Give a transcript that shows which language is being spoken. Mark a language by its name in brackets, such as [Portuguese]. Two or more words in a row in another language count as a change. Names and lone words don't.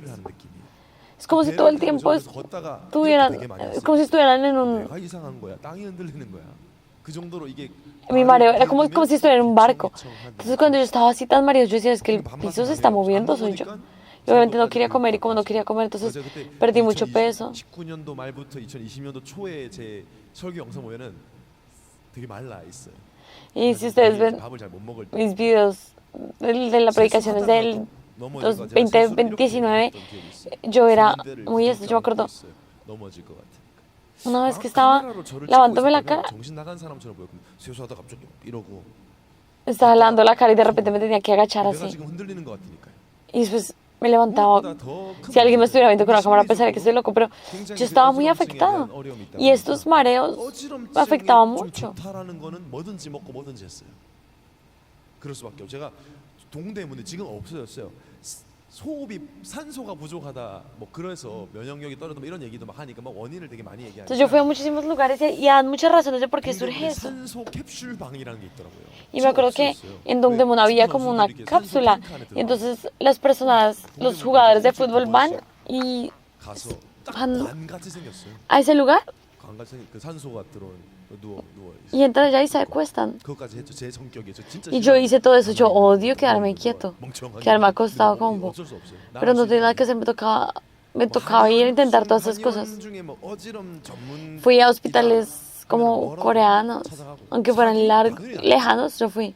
[Spanish] Es como si todo el tiempo estuvieran en un... Mi mareo era como si estuviera en un barco. Entonces cuando yo estaba así tan mareado, yo decía, es que el piso se está moviendo, soy yo. Y obviamente no quería comer y como no quería comer, entonces perdí mucho peso. [Korean] 19년도 말부터 2020년도 초에 제 설교 영상 보면은 되게 말라 있어요. [Spanish] Y si ustedes ven [Korean] 밥을 잘 못 먹을 때 [Spanish] mis videos de las predicaciones del 2019, yo era muy yo me acuerdo una vez que estaba lavándome la cara, estaba lavando la cara y de repente me tenía que agachar así. Y después me levantaba. Si alguien me estuviera viendo con la cámara pensaría que estoy loco, pero yo estaba muy afectada. Y estos mareos me afectaban mucho. [Korean] 그럴 수밖에 없어요. 제가 동대문에 지금 없어졌어요. 소흡이 산소가 부족하다 뭐 그래서 면역력이 떨어진다 이런 얘기도 막 하니까 막 원인을 되게 많이 얘기하니까. [Spanish] Entonces yo fui a muchísimos lugares y dan muchas razones de por qué surge eso. [Korean] 산소 캡슐방이라는 게 있더라고요. [Spanish] Y me acuerdo que en Dongdaemun había como una cápsula y entonces las personas, los jugadores de fútbol van y van a ese lugar [Korean] 그 산소가 들어온 누워 [Spanish] y entran allá y se acuestan. Y yo hice todo eso. Yo odio quedarme quieto, quedarme acostado como un bobo. Pero no tenía nada que hacer, me tocaba ir a intentar todas esas cosas. Fui a hospitales como coreanos, aunque fueran lejanos, yo fui.